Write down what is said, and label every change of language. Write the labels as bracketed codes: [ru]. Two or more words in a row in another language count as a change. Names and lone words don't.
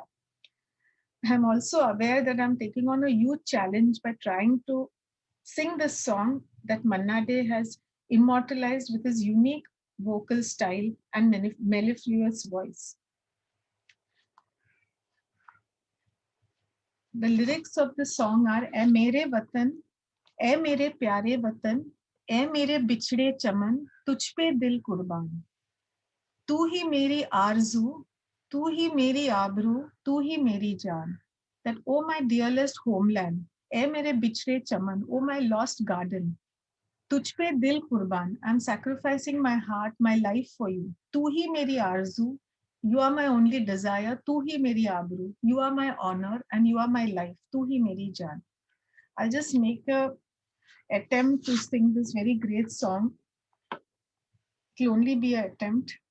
[en] I'm also aware that I'm taking on a huge challenge by trying to sing this song that Manna De has immortalized with his unique vocal style and mellifluous voice. The lyrics of the song are [hi] "ऐ मेरे वतन, ऐ मेरे प्यारे वतन, ऐ मेरे बिछड़े चमन, तुझ पे दिल कुर्बान। तू ही मेरी आरज़ू, तू ही मेरी आबरू, तू ही मेरी जान." [en] That, oh my dearest homeland, [hi] ऐ मेरे बिछड़े चमन, [en] oh my lost garden, [hi] तुझ पे दिल कुर्बान, [en] I'm sacrificing my heart, my life for you. [hi] तू ही मेरी आरज़ू, [en] you are my only desire. [hi] तू ही मेरी आबरू, [en] you are my honor and you are my life. [hi] तू ही मेरी जान. [en] I'll just make a attempt to sing this very great song. It will only be an attempt.